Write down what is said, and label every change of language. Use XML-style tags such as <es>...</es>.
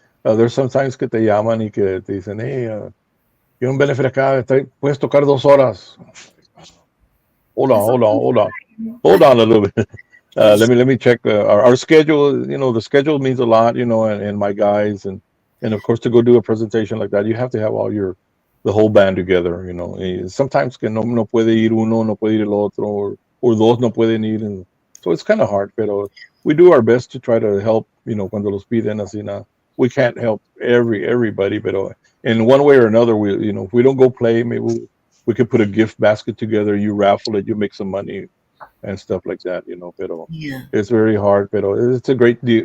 <en>There's sometimes</en> <es>que te llaman y que te dicen, hey, hay un benefit acá, puedes tocar 2 horas.</es> <en>Hold on a little bit. Let me check our schedule. The schedule means a lot, and my guys, and of course to go do a presentation like that, you have to have the whole band together.</en> <es>Sometimes que no puede ir uno, no puede ir el otro, or dos no pueden ir,</es> <en>and so it's kind of hard. Pero we do our best to try to help.</en> <es>Cuando los piden así,</es> <en>we can't help everybody, but in one way or another, if we don't go play, maybe we could put a gift basket together. You raffle it, you make some money and stuff like that.</en> <es>Pero</es> <en>Yeah. it's very hard. Pero it's a great deal.</en>